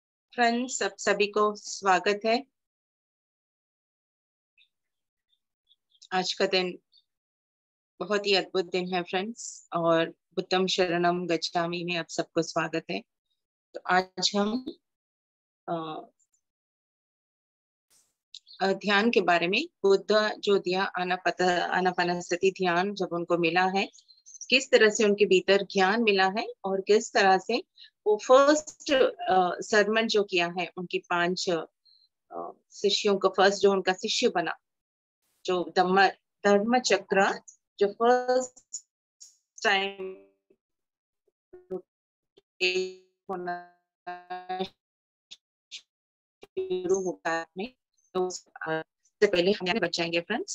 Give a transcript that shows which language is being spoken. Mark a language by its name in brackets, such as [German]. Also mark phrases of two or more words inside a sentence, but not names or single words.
[Hindi] फ्रेंड्स, सब सभी को स्वागत है। आज का दिन बहुत ही अद्भुत दिन है फ्रेंड्स, और [Pali] बुद्धं शरणं गच्छामि [Hindi] में आप सबको स्वागत है। तो आज हम ध्यान के बारे में, बुद्ध जो दिया आनापानसति ध्यान जब उनको मिला है, किस तरह से उनके भीतर ज्ञान मिला है और किस तरह से वो [English] first sermon [Hindi] जो किया है उनकी 5 शिष्यों को, फर्स्ट जो उनका शिष्य बना, जो धर्म चक्र जो [English] first time [Hindi] होना शुरू होता है, तो उससे पहले हम बचाएंगे फ्रेंड्स।